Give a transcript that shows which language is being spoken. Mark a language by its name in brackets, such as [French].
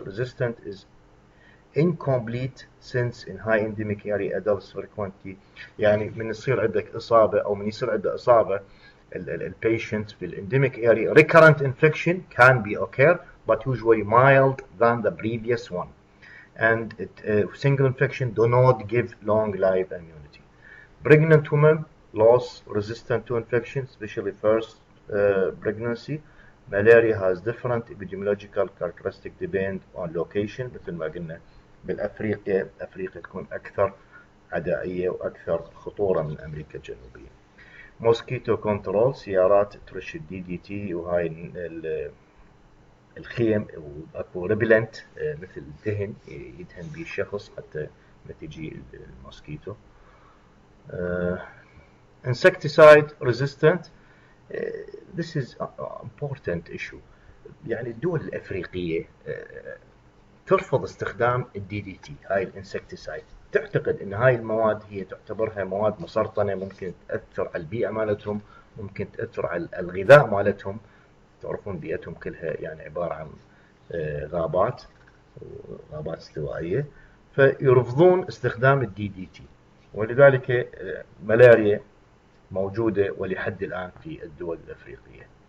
[English] Resistant is incomplete since in high endemic area adults frequently [Arabic] يعني من يصير عندك إصابة أو من يصير عنده إصابة البيشنت [English] في endemic area, recurrent infection can be occur but usually mild than the previous one, and single infection do not give long life immunity. Pregnant women lost resistant to infection, especially first pregnancy. Malaria has different epidemiological characteristics depend on location. [Arabic] مثل ما قلنا بالأفريقيا تكون أكثر عدائية وأكثر خطورة من أمريكا الجنوبية. موسكيتو كنترول، سيارات ترش الدي دي تي وهاي الخيم، واكو ريبلنت مثل دهن يدهن به الشخص حتى ما تجي الموسكيتو. [English] insecticide resistant, this is important issue. [Arabic] يعني الدول الأفريقية ترفض استخدام الدي دي تي، هاي الانسكتيسايد، تعتقد ان هاي المواد هي تعتبرها مواد مسرطنة، ممكن تأثر على البيئة مالتهم، ممكن تأثر على الغذاء مالتهم. تعرفون بيئتهم كلها يعني عبارة عن غابات استوائية، فيرفضون استخدام الدي دي تي، ولذلك ملاريا موجودة ولحد الآن في الدول الأفريقية.